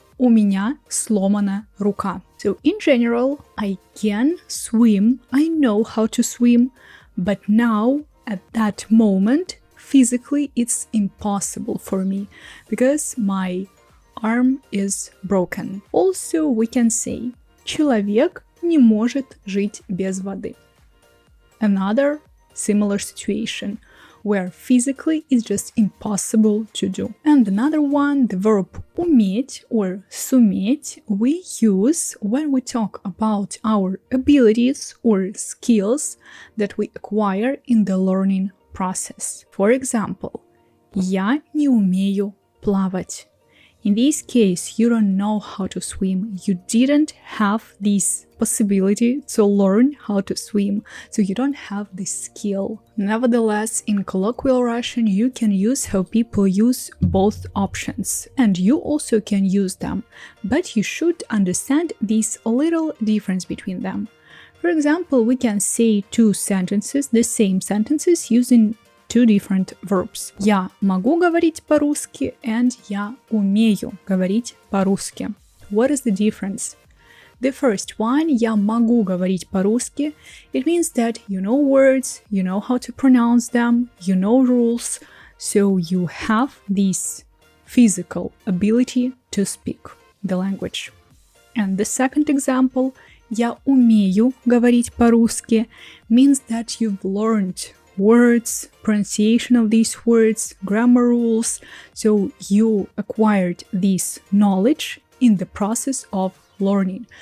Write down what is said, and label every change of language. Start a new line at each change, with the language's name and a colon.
Russian: У меня сломана рука».
English: So in general, I can swim, I know how to swim, but now, at that moment, physically it's impossible for me because my arm is broken. Also, we can say
Russian: «Человек не может жить без воды».
English: Another similar situation where physically it's just impossible to do. And another one, the verb уметь or суметь, we use when we talk about our abilities or skills that we acquire in the learning process. For example,
Russian: «Я не умею плавать».
English: In this case, you don't know how to swim. You didn't have this possibility to learn how to swim, so you don't have this skill. Nevertheless, in colloquial Russian, you can use how people use both options, and you also can use them, but you should understand this little difference between them. For example, we can say two sentences, the same sentences, using two different verbs.
Russian: Я могу говорить по-русски
English: and
Russian: я умею говорить по-русски.
English: What is the difference? The first one,
Russian: я могу говорить по-русски,
English: it means that you know words, you know how to pronounce them, you know rules, so you have this physical ability to speak the language. And the second example,
Russian: я умею говорить по-русски,
English: means that you've learned words, pronunciation of these words, grammar rules, so you acquired this knowledge in the process of learning.